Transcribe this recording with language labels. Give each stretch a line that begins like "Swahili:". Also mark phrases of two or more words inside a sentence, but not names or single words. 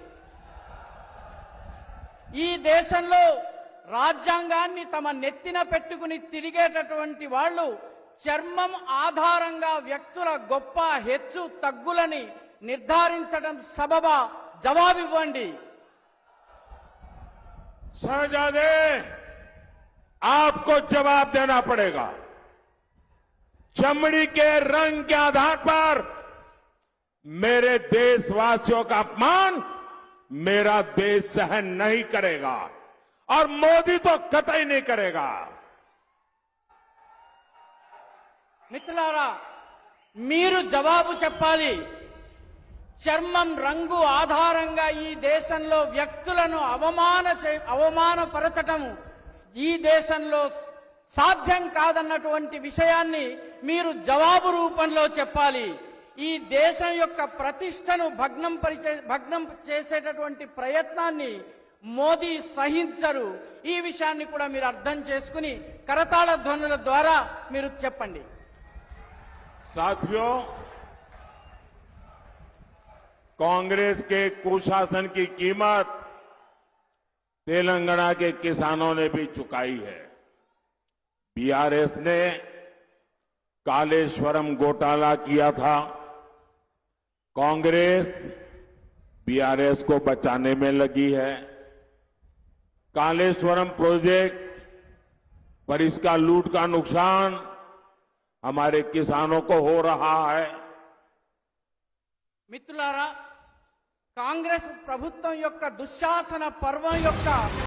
Telugu: ఈ దేశంలో రాజ్యాంగాన్ని తమ నెత్తిన పెట్టుకుని తిరిగేటటువంటి వాళ్ళు చర్మం ఆధారంగా వ్యక్తుల గొప్ప హెచ్చు తగ్గులని నిర్ధారించడం సబబా? జవాబివ్వండి.
Hindi: शहजादे, आपको जवाब देना पड़ेगा. चमड़ी के रंग के आधार पर मेरे देशवासियों का अपमान मेरा देश सहन नहीं करेगा और मोदी तो कतई नहीं करेगा.
Telugu: మిత్రులారా, మీరు జవాబు చెప్పాలి. చర్మం రంగు ఆధారంగా ఈ దేశంలో వ్యక్తులను అవమానపరచటం ఈ దేశంలో సాధ్యం కాదన్నటువంటి విషయాన్ని మీరు జవాబు రూపంలో చెప్పాలి. ఈ దేశం యొక్క ప్రతిష్టను భగ్నం చేసేటటువంటి ప్రయత్నాన్ని మోదీ సహించరు. ఈ విషయాన్ని కూడా మీరు అర్థం చేసుకుని కరతాళ ధ్వనుల ద్వారా మీరు చెప్పండి.
Hindi: साथियों, कांग्रेस के कुशासन की कीमत तेलंगाना के किसानों ने भी चुकाई है. बीआरएस ने कालेश्वरम घोटाला किया था. कांग्रेस बीआरएस को बचाने में लगी है. कालेश्वरम प्रोजेक्ट पर इसका लूट का नुकसान हमारे किसानों को हो रहा है.
Telugu: మిత్రులారా, కాంగ్రెస్ ప్రభుత్వం యొక్క దుశ్శాసన పర్వం యొక్క